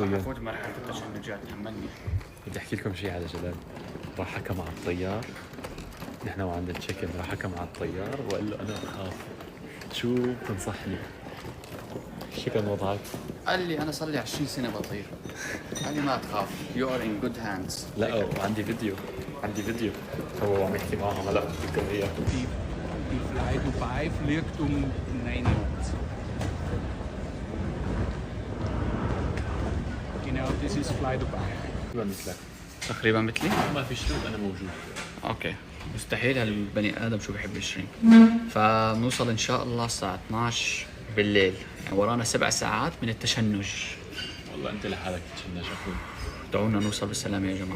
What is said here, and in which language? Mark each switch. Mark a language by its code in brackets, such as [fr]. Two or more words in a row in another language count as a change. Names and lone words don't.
[ar] والله حفوت مرحلة التشنجات همني. بدي أحكي لكم شيء على جلال. راح حكى مع الطيار، نحن وعند التشيكن، راح حكى مع الطيار وقال له أنا بخاف، شو بتنصحني؟ شو كان وضعك؟ قال لي أنا صار لي 20 سنة بطير. قال لي ما تخاف. [en] You are in good hands. [ar] لا وعندي فيديو هو عم يحكي معهم هلا، بدكم إياه. [de] Die Fly Dubai fliegt 9 Uhr. Genau, das ist Fly Dubai. [ar] مثلك تقريبا مثلي؟ ما في شروط، أنا موجود. اوكي. مستحيل هالبني ادم شو بحب الشريمب. فنوصل ان شاء الله الساعة 12 بالليل، يعني ورانا 7 ساعات من التشنج. والله أنت لحالك تتشنج أخوي. دعونا نوصل بالسلامة يا جماعة.